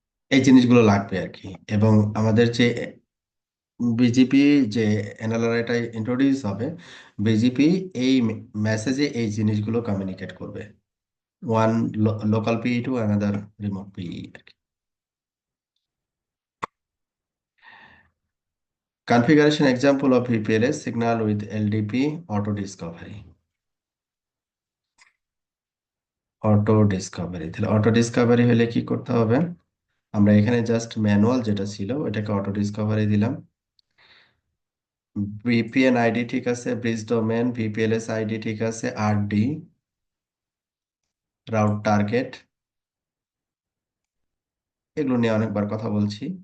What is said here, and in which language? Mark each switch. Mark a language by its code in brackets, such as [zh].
[bn] এই জিনিসগুলো লাগবে আর কি। এবং আমাদের যে বিজিপি যে এনএলআরআইটা ইন্ট্রোডিউস হবে, বিজিপি এই মেসেজে এই জিনিসগুলো কমিউনিকেট করবে, one local পিই to another remote পিই আর কি। [en] Configuration example of VPLS signal with LDP auto discovery. [bn] Auto Discovery, তাহলে অটো ডিসকভারি হলে কি করতে হবে? আমরা এখানে জাস্ট ম্যানুয়াল যেটা ছিল ওটাকে অটো ডিসকভারি দিলাম। ভিপিএন আইডি ঠিক আছে, ব্রিজ ডোমেন, ভিপিএলএস আইডি ঠিক আছে, আরডি, রাউট টার্গেট, এগুলো নিয়ে অনেকবার কথা বলছি।